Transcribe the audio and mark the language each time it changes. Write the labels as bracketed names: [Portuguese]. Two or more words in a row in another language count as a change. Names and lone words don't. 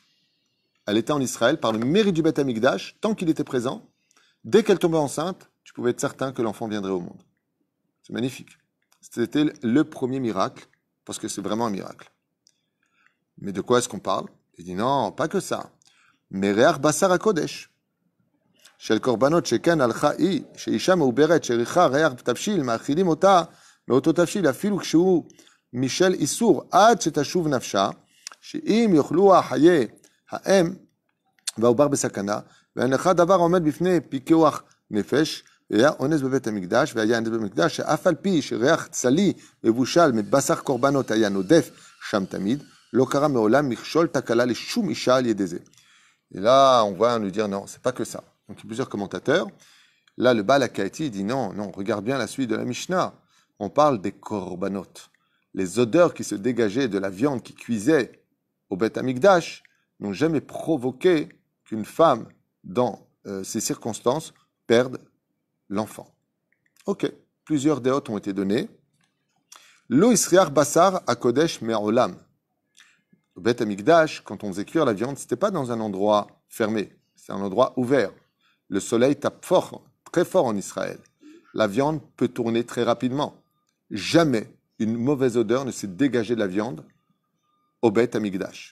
[French] Elle était en Israël par le mérite du Beth Amikdash, tant qu'il était présent. Dès qu'elle tombait enceinte, tu pouvais être certain que l'enfant viendrait au monde. C'est magnifique. C'était le premier miracle, parce que c'est vraiment un miracle. Mais de quoi est-ce qu'on parle? Il dit non, pas que ça. Mais [Hebrew] ריח בשר הקודש. של קורבנות שכן הלכה היא, שאישה מעוברת שריחה ריח תבשיל, מאכילים אותה מאותו תבשיל, אפילו כשהוא משל איסור, עד שתשוב נפשה, שאם יאכלו החיי האם והעובר בסכנה, ואין לך דבר עומד בפני פיקוח נפש, והיה אונס בבית המקדש, והיה אונס בבית המקדש, שאף על פי שריח צלי מבושל מבשר קורבנות היה נודף שם תמיד, לא קרה מעולם מכשול תקלה לשום אישה על ידי זה. [French] Et là, on va nous dire non, c'est pas que ça. Donc, il y a plusieurs commentateurs. Là, le Baal HaKaïti dit non, non, regarde bien la suite de la Mishnah. On parle des korbanot. Les odeurs qui se dégageaient de la viande qui cuisait au Beth Amikdash n'ont jamais provoqué qu'une femme, dans ces circonstances, perde l'enfant. Ok, plusieurs déotes ont été données. [Hebrew] לא הסריח בשר הקודש מעולם. [French] Au Beth Amikdash, quand on faisait cuire la viande, c'était pas dans un endroit fermé, c'est un endroit ouvert. Le soleil tape fort, très fort en Israël. La viande peut tourner très rapidement. Jamais une mauvaise odeur ne s'est dégagée de la viande au Beth Amikdash.